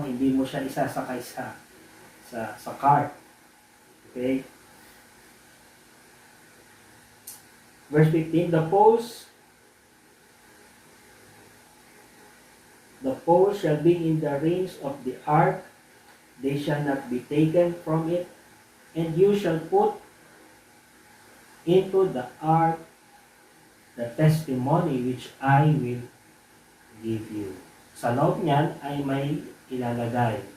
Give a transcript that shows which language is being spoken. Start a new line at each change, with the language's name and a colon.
Filipino: Hindi mo siya isasakay sa cart.
English: Okay? Verse 15, the poles shall be in the rings of the ark, they shall not be taken from it, and you shall put into the ark the testimony which I will give you.
Filipino: Sa loob niyan ay may ilalagay.